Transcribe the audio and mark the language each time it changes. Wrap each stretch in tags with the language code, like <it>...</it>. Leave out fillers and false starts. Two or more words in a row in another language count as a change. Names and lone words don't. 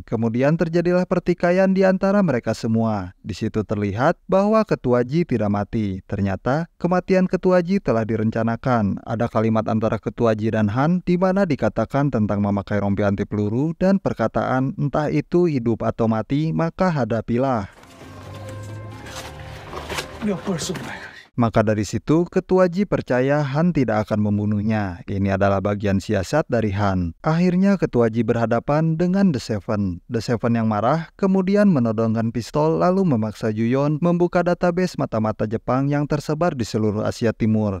<id>Kemudian terjadilah pertikaian di antara mereka semua. Di situ terlihat bahwa Ketua Ji tidak mati. Ternyata kematian Ketua Ji telah direncanakan. Ada kalimat antara Ketua Ji dan Han di mana dikatakan tentang memakai rompi anti peluru dan perkataan entah itu hidup atau mati, maka hadapilah.</id> <ko>몇 발 쏜다.</ko> <id>Maka dari situ, Ketua Ji percaya Han tidak akan membunuhnya. Ini adalah bagian siasat dari Han. Akhirnya Ketua Ji berhadapan dengan The Seven. The Seven yang marah kemudian menodongkan pistol lalu memaksa Juyon membuka database mata-mata Jepang yang tersebar di seluruh Asia Timur.</id>